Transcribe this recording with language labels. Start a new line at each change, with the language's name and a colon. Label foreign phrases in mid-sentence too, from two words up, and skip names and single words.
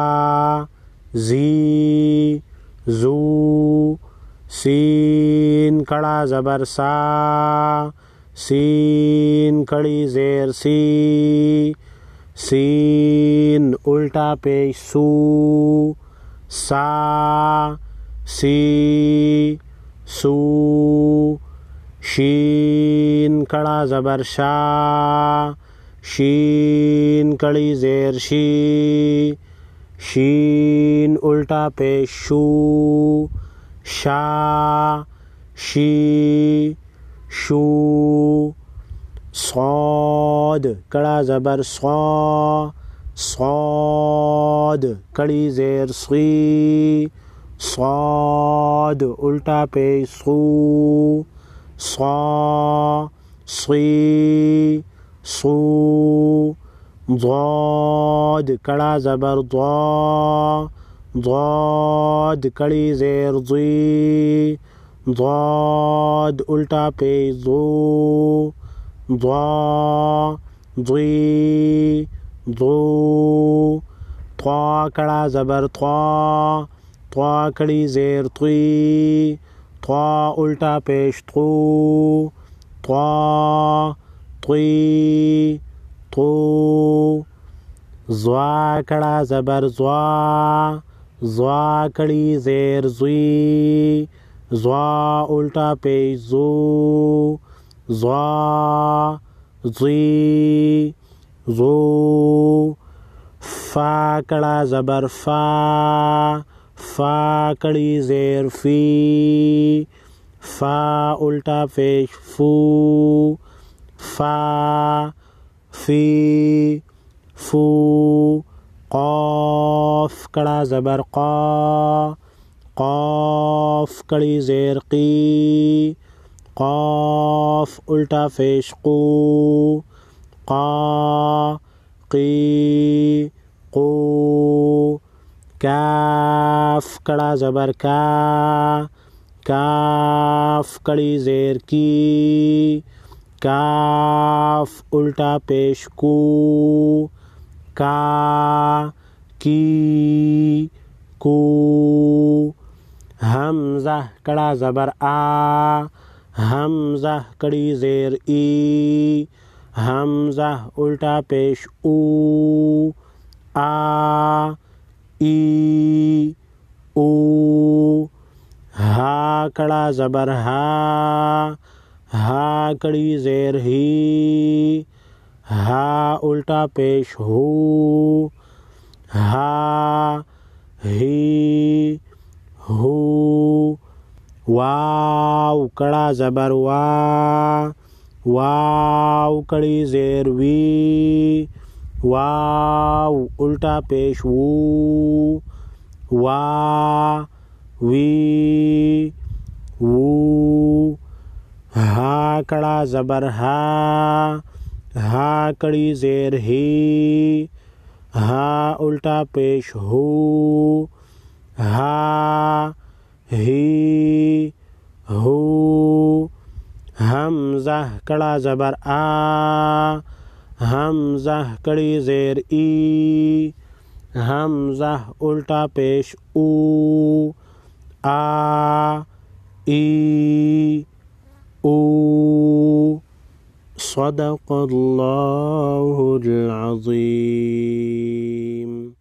Urdu: زی زو سین کڑا زبر سا سین کڑی زیر سی سین الٹا پیش سو سا سی سو شین کڑا زبر شا شین کڑی زیر شی شین الٹا پیش شو شا شی شو صاد کڑا زبر صا صاد کڑی زیر صی صاد الٹا پیش صو صا صی صو ضاد کڑا زبر ضا ضاد کڑی زیر ضی ضاد الٹا پیش ضو ضا ضی ضو طا کڑا زبر طا طا کڑی زیر طی طا الٹا پیش طو طا طی طو ضا کڑا زبر ضا ضا کڑی زیر ضی ضا الٹا پیش ضو ضا ضی ضو فا کڑا زبر فا فا کڑی زیر فی فا الٹا پیش فو فا فی فو قاف کڑا زبر قا قاف کڑی زیر قی قاف الٹا پیش قو قا قی قو قاف کڑا زبر قا، قاف کڑی زیر قی، قاف الٹا پیش قو، قا قی قو. ہمزہ کڑا زبر آ، ہمزہ کڑی زیر ای، ہمزہ الٹا پیش او، آ ای او. ہا کڑا زبر ہا، ہا کڑی زیر ہی، ہا الٹا پیش ہو، ہا ہی ہو. واؤ کڑا زبر وا، واؤ کڑی زیر وی، واؤ الٹا پیش وو، وا وی وو. ہا کڑا زبر ہا، ہا کڑی زیر ہی، ہا الٹا پیش ہو، ہا ہی ہو. ہمزہ کڑا زبر آ، ہمزہ کڑی زیر ای، ہمزہ الٹا پیش او، آ ای او.
Arabic: صدق الله العظيم.